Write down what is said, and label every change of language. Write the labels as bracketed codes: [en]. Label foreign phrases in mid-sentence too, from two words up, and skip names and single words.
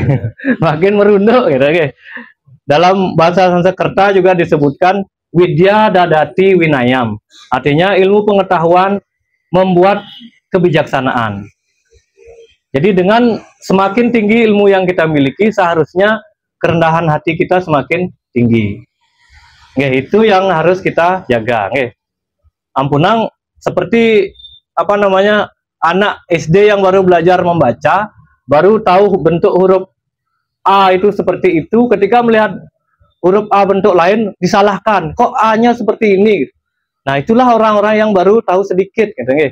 [id] Makin merunduk gitu nggih. Dalam bahasa Sanskerta juga disebutkan [sa] Widya Dadati Winayam. [id] Artinya ilmu pengetahuan membuat kebijaksanaan. Jadi dengan semakin tinggi ilmu yang kita miliki, seharusnya kerendahan hati kita semakin tinggi. Nggih, itu yang harus kita jaga. Nggih. Ampunang seperti apa namanya, anak SD yang baru belajar membaca, baru tahu bentuk huruf A itu seperti itu, ketika melihat huruf A bentuk lain disalahkan, kok A-nya seperti ini. Nah, itulah orang-orang yang baru tahu sedikit gitu nggih.